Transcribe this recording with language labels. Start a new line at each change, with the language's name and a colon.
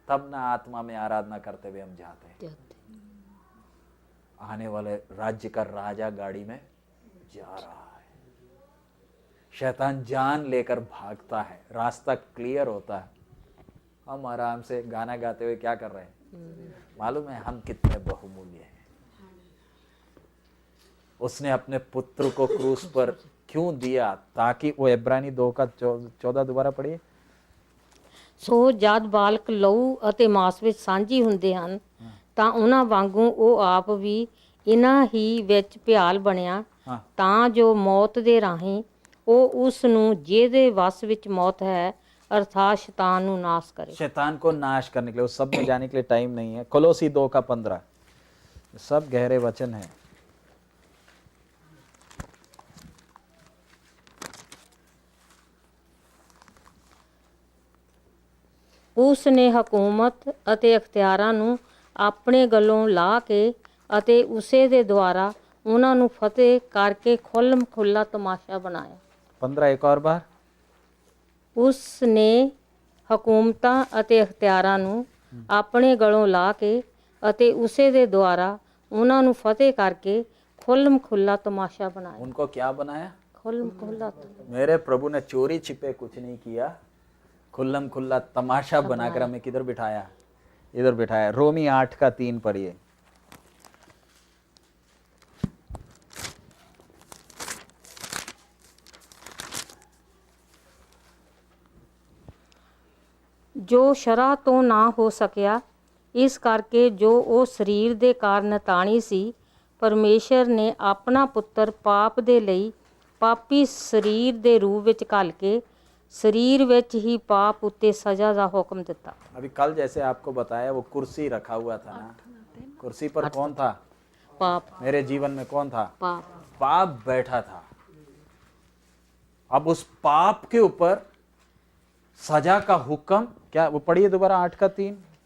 Hindi: तब ना आत्मा में आराधना करते हुए हम जाते हैं। आने वाले राज्य का राजा गाड़ी में जा रहा है, शैतान जान लेकर भागता है, रास्ता क्लियर होता है, हम आराम से गाना गाते हुए क्या कर रहे हैं, मालूम है हम कितने बहुमूल्य हैं। उसने अपने पुत्र को क्रूस पर क्यों दिया? ताकि वो इब्रानी 2:14 दोबारा पढ़िए।
Punjabi: ਸੋ ਜਦ ਬਾਲਕ ਲਹੂ ਅਤੇ ਮਾਸ ਵਿੱਚ ਸਾਂਝੀ ਹੁੰਦੇ ਹਨ ਤਾਂ ਉਹਨਾਂ ਵਾਂਗੂ ਉਹ ਆਪ ਵੀ ਇਹਨਾਂ ਹੀ ਵਿੱਚ ਭਿਆਲ ਬਣਿਆ ਤਾਂ ਜੋ ਮੌਤ ਦੇ ਰਾਹੀਂ ਉਹ ਉਸ ਨੂੰ ਜਿਹਦੇ ਵਸ ਵਿੱਚ ਮੌਤ ਹੈ अर्थात शैतान नु नाश करे।
Hindi: शैतान को नाश करने के लिए, उस सब में जाने के लिए टाइम नहीं है। कोलोसी 2:15 सब गहरे वचन है।
Punjabi: ਉਸ ਨੇ ਹਕੂਮਤ ਅਤੇ ਅਖਤਿਆਰਾਂ ਨੂੰ ਆਪਣੇ ਗਲੋਂ ਲਾ ਕੇ ਅਤੇ ਉਸੇ ਦੇ ਦੁਆਰਾ ਉਹਨਾਂ ਨੂੰ ਫਤਿਹ ਕਰਕੇ ਖੁੱਲ੍ਹ ਖੁੱਲ੍ਹਾ ਤਮਾਸ਼ਾ ਬਣਾਇਆ।
Hindi: 15 एक और बार।
Punjabi: ਉਸ ਨੇ ਹਕੂਮਤਾਂ ਅਤੇ ਅਖਤਿਆਰਾਂ ਨੂੰ ਆਪਣੇ ਗਲੋਂ ਲਾ ਕੇ ਅਤੇ ਉਸੇ ਦੇ ਦੁਆਰਾ ਉਹਨਾਂ ਨੂੰ ਫਤਿਹ ਕਰਕੇ ਖੁੱਲ੍ਹ ਖੁੱਲ੍ਹਾ ਤਮਾਸ਼ਾ ਬਣਾਇਆ।
Hindi: उनको क्या बनाया?
Punjabi: ਖੁੱਲ੍ਹ ਖੁੱਲ੍ਹਾ।
Hindi: मेरे प्रभु ने चोरी छिपे कुछ नहीं किया, खुल्लम खुल्ला तमाशा बनाकर हमें किधर बिठाया? इधर बिठाया। रोमी 8:3 पढ़िए।
Punjabi: ਜੋ ਸ਼ਰ੍ਹਾ ਤੋਂ ਨਾ ਹੋ ਸਕਿਆ, ਇਸ ਕਰਕੇ ਜੋ ਉਹ ਸਰੀਰ ਦੇ ਕਾਰਨ ਤਾਣੀ ਸੀ, ਪਰਮੇਸ਼ਰ ਨੇ ਆਪਣਾ ਪੁੱਤਰ ਪਾਪ ਦੇ ਲਈ ਪਾਪੀ ਸਰੀਰ ਦੇ ਰੂਪ ਵਿੱਚ ਘੱਲ ਕੇ शरीर ਵਿੱਚ ਹੀ पाप उत्ते सजा का हुक्म दिता।
Hindi: अभी कल जैसे आपको बताया वो कुर्सी रखा हुआ था ना, कुर्सी पर कौन था? पाप। मेरे जीवन में कौन था? पाप। पाप बैठा था। अब उस पाप के ऊपर सजा का हुक्म क्या? वो पढ़िए दोबारा 8:3।